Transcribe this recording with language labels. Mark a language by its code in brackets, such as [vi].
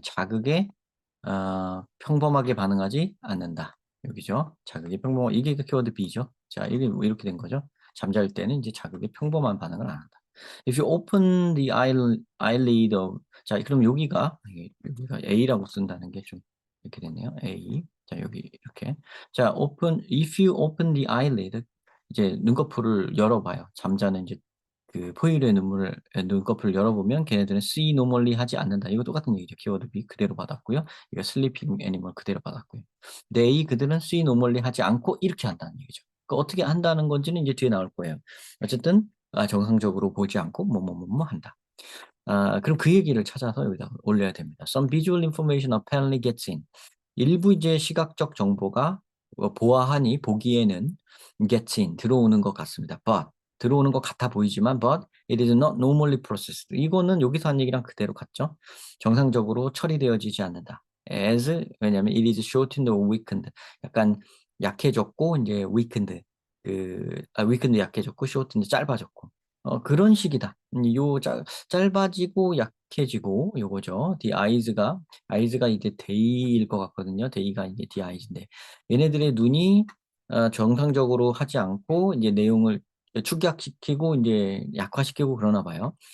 [ko] 자극에 평범하게 반응하지 않는다. 여기죠. 자극에 이게 그 키워드 B죠. 자, 이게 뭐 이렇게 된 거죠. 잠잘 때는 이제 자극에 평범한 반응을 안 한다. [en] If you open the eyelid of, [ko] 자, 그럼 여기가 A라고 쓴다는 게 좀 이렇게 됐네요. A. 자, 여기 이렇게. [en] 자, if you open the eyelid, [ko] 이제 눈꺼풀을 열어봐요. 잠자는 이제 그 포유류의 눈꺼풀을 열어보면 걔네들은 see normally 하지 않는다. 이거 똑같은 얘기죠. 키워드 B 그대로 받았고요. 이거 sleeping animal 그대로 받았고요. they 그들은 see normally 하지 않고 이렇게 한다는 얘기죠. 그 어떻게 한다는 건지는 이제 뒤에 나올 거예요. 어쨌든 정상적으로 보지 않고 뭐뭐뭐뭐 한다. 그럼 그 얘기를 찾아서 여기다 올려야 됩니다. [en] Some visual information apparently gets in. [ko] 일부 이제 시각적 정보가 보아하니 보기에는 gets in 들어오는 것 같습니다. [en] But [ko] 들어오는 것 같아 보이지만 [en] but it is not normally processed. [ko] 이거는 여기서 한 얘기랑 그대로 같죠. 정상적으로 처리되어지지 않는다. 왜냐하면 [en] it is shortened or weakened. [ko] 약간 약해졌고 이제 weakened weakened 약해졌고 shortened 짧아졌고 그런 식이다. 짧아지고 약해지고 요거죠. eyes가 이제 day일 것 같거든요. day가 이제 the eyes인데 얘네들의 눈이 정상적으로 하지 않고 이제 내용을 축약시키고 이제 약화시키고 그러나 봐요.